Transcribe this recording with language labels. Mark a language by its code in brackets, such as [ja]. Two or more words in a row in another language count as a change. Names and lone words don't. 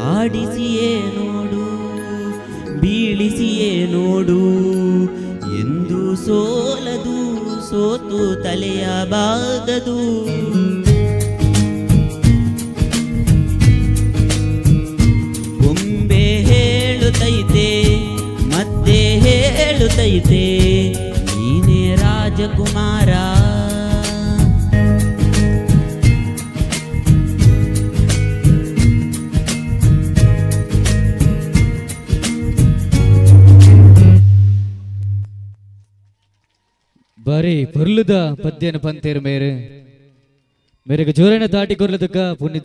[kn] ಆಡಿಸಿಯೇ ನೋಡು ಬೀಳಿಸಿಯೇ ನೋಡು, ಎಂದು ಸೋಲದು, ಸೋತು ತಲೆಯ ಬಾಗದು. ಗೊಂಬೆ ಹೇಳುತ್ತೈತೆ, ಮತ್ತೆ ಹೇಳುತ್ತೈತೆ, ನೀನೇ ರಾಜಕುಮಾರ. [tcy] ಬಾರಿ ಪೊರ್ಲುದ ಪದ್ಯನ ಪಂತೇರು ಮೇರೆಗೆ ಜೋರನ ತಾಟಿ ಕೊರ್ಲದಕ್ಕ ಪುನೀತ್